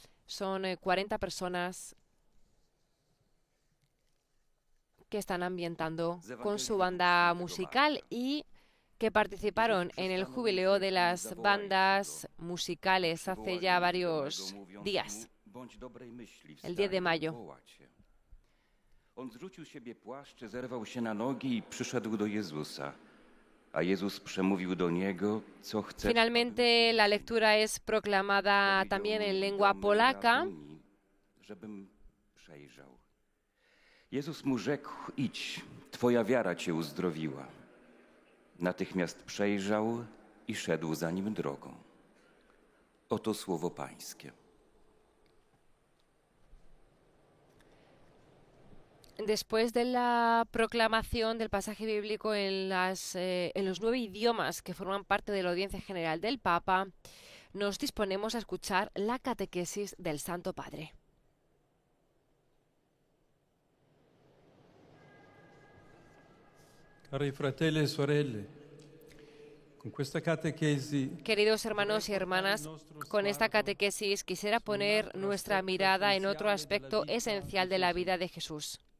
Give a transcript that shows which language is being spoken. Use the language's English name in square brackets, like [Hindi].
[Spanish] Son 40 personas que están ambientando con su banda musical y que participaron en el jubileo de las bandas musicales hace ya varios días, el 10 de mayo. [Polish] On zrzucił z siebie płaszcz, zerwał się na nogi i przyszedł do Jezusa. A Jezus przemówił do niego, co chce. [Spanish] Finalmente la lectura es proclamada también en lengua polaca. [Polish] Żebym przejrzał. Jezus mu rzekł: idź, twoja wiara cię uzdrowiła. Natychmiast przejrzał i szedł za nim drogą. Oto słowo Pańskie. [Spanish] Después de la proclamación del pasaje bíblico en los 9 idiomas que forman parte de la audiencia general del Papa, nos disponemos a escuchar la catequesis del Santo Padre. [Italian] Cari fratelli e sorelle, con questa catechesi, [Spanish] queridos hermanos y hermanas, con esta catequesis quisiera poner nuestra mirada en otro aspecto esencial de la vida de Jesús.